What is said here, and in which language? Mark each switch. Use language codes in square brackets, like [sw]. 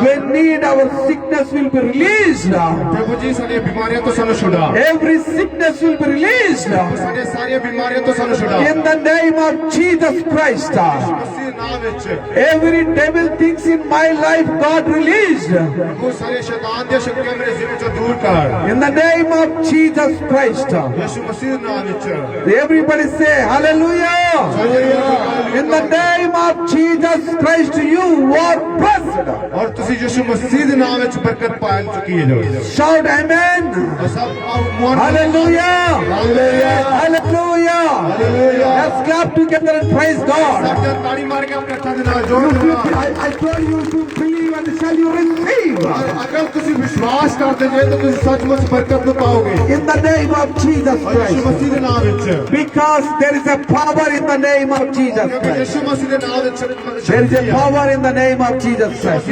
[en] We need our sickness will be released. [pa] ਪ੍ਰਭੂ ਜੀ ਸਾਡੀਆਂ ਬਿਮਾਰੀਆਂ ਤੋਂ ਸਾਨੂੰ ਛੁਡਾ [en] Every sickness will be released. [pa] ਸਾਡੀਆਂ ਸਾਰੀਆਂ ਬਿਮਾਰੀਆਂ ਤੋਂ ਸਾਨੂੰ ਛੁਡਾ [en] In the name of Jesus Christ. [pa] ਮਸੀਹ ਨਾਮ ਵਿੱਚ [en] Every devil things in my life, God released. [pa] ਪ੍ਰਭੂ ਸਾਰੇ ਸ਼ੈਤਾਨ ਦੀਆਂ ਸ਼ਕਤੀਆਂ ਮੇਰੇ ਜੀਵਨ ਚੋਂ ਦੂਰ ਕਰ [en] In the name of Jesus Christ. [pa] ਯਿਸੂ ਮਸੀਹ ਨਾਮ ਵਿੱਚ [en] Everybody say hallelujah. In the name of Jesus Christ, you are blessed. [pa] ਔਰ ਤੁਸੀਂ ਯਿਸੂ ਮਸੀਹ ਦੇ ਨਾਮ ਵਿੱਚ ਬਰਕਤ ਪਾ ਚੁੱਕੀ ਹੋ [en] Shout amen. [pa] ਔਰ ਸਭ Mohan [en] Hallelujah. Hallelujah. Hallelujah. Hallelujah. Let's clap together and praise God. [pa] ਸਾਡੇ ਤਾੜੀ ਮਾਰ ਕੇ ਆਪਣੇ ਹੱਥਾਂ ਦੇ ਨਾਲ ਜੋੜ ਦਿਓ [en] I told you to believe and shall you receive. [pa] ਅਗਰ ਤੁਸੀਂ ਵਿਸ਼ਵਾਸ ਕਰਦੇ ਜੇ ਤਾਂ ਤੁਸੀਂ ਸੱਚਮੁੱਚ ਬਰਕਤ ਨੂੰ ਪਾਓਗੇ [en] In the name of Jesus [pa] ਔਰ ਯਿਸੂ [en] Christ. [pa] ਮਸੀਹ ਦੇ ਨਾਮ ਵਿੱਚ [en] Because there is a power in the name of Jesus [pa] ਕਿਉਂਕਿ [en] Christ. [pa] ਯਿਸੂ ਮਸੀਹ ਦੇ ਨਾਮ ਵਿੱਚ [en] There is a power in the name of Jesus Christ.